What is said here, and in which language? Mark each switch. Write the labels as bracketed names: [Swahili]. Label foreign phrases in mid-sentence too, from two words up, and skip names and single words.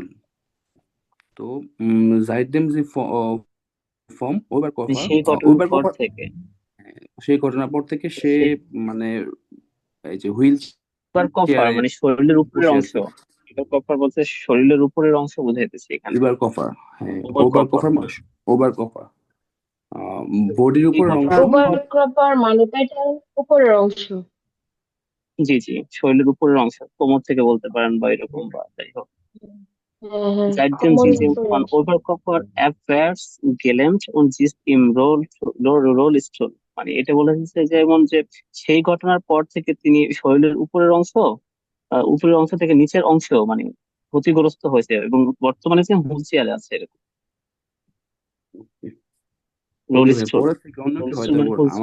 [German] তো seitdem sie vom Oberkoffer [Bangla] সেই ঘটনার পর [German] Oberkoffer [Bangla] থেকে সেই ঘটনার পর থেকে সে মানে এই যে হুইল কফার চেয়ারে মানে শরীরের উপরের বসে অংশ, আছে। কফার বলতে শরীরের উপরের অংশ বুঝাইতেছে এখানে। Oberkoffer, হ্যাঁ [German] Oberkoffer। [Bangla] Oberkoffer বডির উপরের অংশ। ওভারক্রপার মানে পেটের উপরের অংশ। জি জি, শরীরের উপরের অংশ, কোমর থেকে বলতে পারেন বা এরকম, বা যাই হোক। [German] Seitdem sie den von Oberkoffer abwärts gelähmt und sitzt im Rollstuhl, [Bangla] মানে এটা বলেছে যেমন যে সেই ঘটনার পর থেকে তিনি শরীরের উপরের অংশ থেকে নিচের অংশ মানে ক্ষতিগ্রস্ত হয়েছে এবং বর্তমানে সে হুইল চেয়ারে আছে এরকম। রোলস্টোল, পরে থেকে অন্য কি হয়তো মানে হুইল